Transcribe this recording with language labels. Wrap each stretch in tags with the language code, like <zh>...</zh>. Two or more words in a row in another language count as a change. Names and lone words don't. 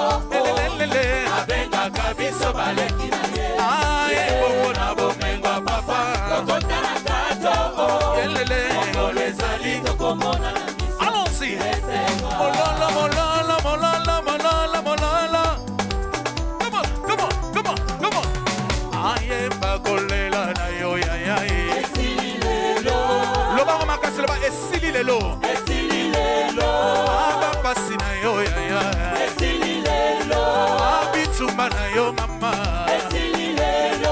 <ln>Elelele. Abenga kabiso baleki na ye. Aye bobo na bomengo papa. Kokotana kato. Elele. Mokole zali tokomona na miso. Allons-y. Mololo, mololo, mololo, mololo, mololo.</ln> <en>Come on, come on, come on, come on.</en> <ln>Aye bakolela na yo ya ya. Esililelo. Loba makasi loba esililelo. Esililelo. Aba pasi na yo ya ya. Esililelo. Abitumba na yo mama. Esililelo.</ln>